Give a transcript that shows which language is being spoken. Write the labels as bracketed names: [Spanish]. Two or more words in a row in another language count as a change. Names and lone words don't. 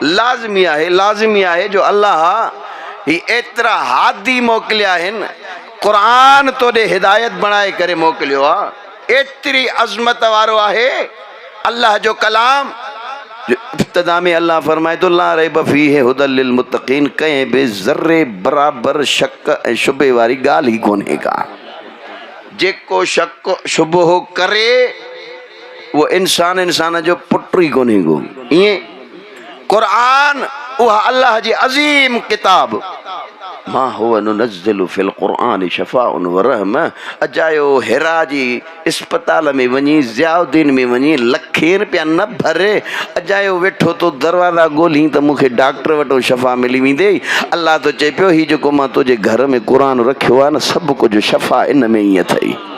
[Sindhi] लाज़मी आहे जो अल्लाह ही एतिरा हादी मोकिलिया आहिनि, क़ुरान तोॾे हिदायत बणाए करे मोकिलियो आहे। एतिरी अज़मत वारो आहे अल्लाह जो कलाम। इब्तिदा में अल्लाह फरमाए तो [Arabic] لا ريب فيه هدى للمتقين, [Sindhi] कंहिं बि ज़र्रे बराबर शक ऐं शुबे वारी ॻाल्हि ई कोन्हे का। जेको शक शुबहो करे उहो इंसान जो पुट ई कोन्हे को। ईअं क़ुरान उहा अल्लाह जी अज़ीम किताब, [Arabic] ما هو ننزل في القرآن شفاء ورحمة. [Sindhi] अजायो हिरा जी इस्पताल में वञी, ज़ियाउद्दीन में वञी, लखे रुपया न भरे, अजायो वेठो तो दरवाज़ा ॻोल्ही त मूंखे डॉक्टर वटि शफ़ा मिली वेंदे। अल्लाह तो चए पियो ही जेको मां तुंहिंजे घर में क़ुरान रखियो आहे न, सभु कुझु शफ़ा इन में ई अथई।